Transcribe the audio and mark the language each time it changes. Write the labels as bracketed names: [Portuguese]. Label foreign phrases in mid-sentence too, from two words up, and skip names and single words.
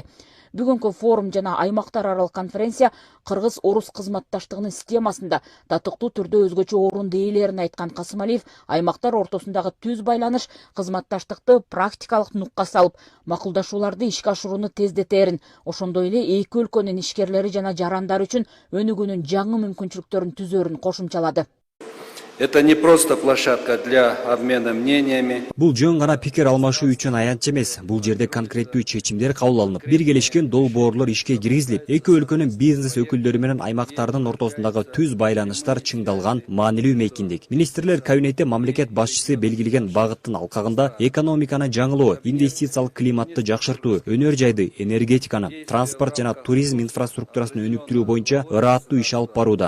[Kyrgyz] Бүгүнкү форум жана аймактар аралык конференция Кыргыз-Орус кызматташтыгынын системасында татыктуу түрдө өзгөчө орунду ээлерин айткан Касымалиев аймактар ортосундагы түз байланыш кызматташтыкты практикалык нукка салып, макулдашууларды ишке ашырууну тездетерин, ошондой эле эки өлкөнүн ишкерлери жана жарандары үчүн өнүгүүнүн жаңы мүмкүнчүлүктөрүн түзөрүн кошумчалады. [Russian] Это не просто площадка для обмена мнениями. [Kyrgyz] Бул жөн гана пикир алмашуу үчүн аянт эмес. Бул жерде конкреттүү чечимдер кабыл алынып, биргелешкен долбоорлор ишке киргизилип, эки өлкөнүн бизнес өкүлдөрү менен аймактардын ортосундагы түз байланыштар чыңдалган маанилүү мейкиндик. Министрлер кабинети мамлекет башчысы белгилеген багыттын алкагында экономиканы жаңылоо, инвестициялык климатты жакшыртуу, өнөр жайды, энергетиканы, транспорт жана туризм инфраструктурасын өнүктүрүү боюнча ыраттуу иш алып барууда.